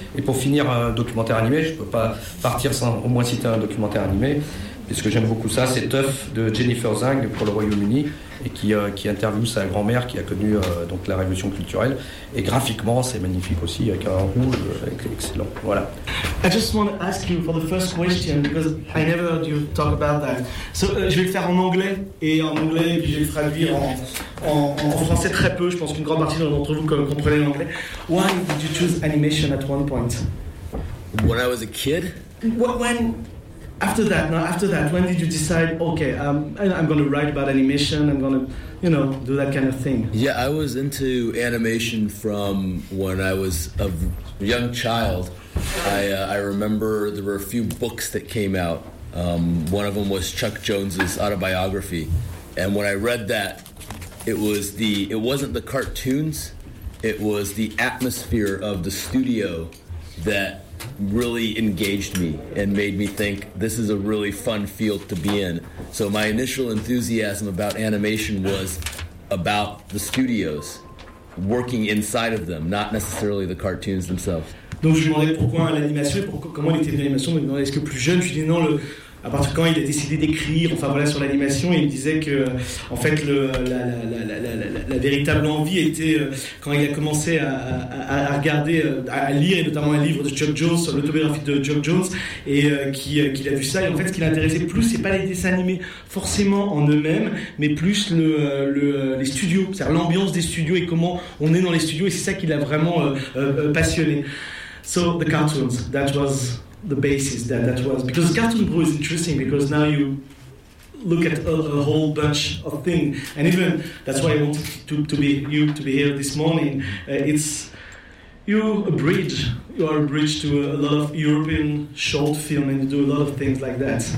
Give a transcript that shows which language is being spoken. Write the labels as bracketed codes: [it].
[fr] Et pour finir, un documentaire animé, je ne peux pas partir sans au moins citer un documentaire animé. Et ce que j'aime beaucoup ça, c'est Tuff de Jennifer Zhang pour le Royaume-Uni, et qui interviewe sa grand-mère qui a connu donc la révolution culturelle. Et graphiquement, c'est magnifique aussi, avec un rouge excellent. Voilà. [en] I just want to ask you for the first question, because I never heard you talk about that. [fr] So, je vais le faire en anglais, et en anglais, et puis je vais le traduire en français très peu. Je pense qu'une grande partie d'entre vous comprenez l'anglais. [en] Why did you choose animation at one point? When I was a kid? When? After that, when did you decide, okay, I'm going to write about animation, I'm going to, you know, do that kind of thing? Yeah, I was into animation from when I was a young child. I remember there were a few books that came out. One of them was Chuck Jones's autobiography. And when I read that, it wasn't the cartoons, it was the atmosphere of the studio that really engaged me and made me think this is a really fun field to be in. So my initial enthusiasm about animation was about the studios working inside of them, not necessarily the cartoons themselves. [fr] Donc je me demandais pourquoi l'animation, comment il était venu l'animation. Mais non, est-ce que plus jeune, je dis non. À partir de quand il a décidé d'écrire, enfin voilà, sur l'animation, il me disait que, en fait, la véritable envie était quand il a commencé à regarder, à lire, et notamment un livre de Chuck Jones, l'autobiographie de Chuck Jones, et qu'il a vu ça. Et en fait, ce qui l'intéressait plus, c'est pas les dessins animés forcément en eux-mêmes, mais plus les studios, c'est-à-dire l'ambiance des studios et comment on est dans les studios, et c'est ça qui l'a vraiment passionné. [en] So, the cartoons, that was the basis that was, because Cartoon Brew is interesting because now you look at a whole bunch of things, and even that's why I want to be here this morning. It's you are a bridge to a lot of European short film, and you do a lot of things like that.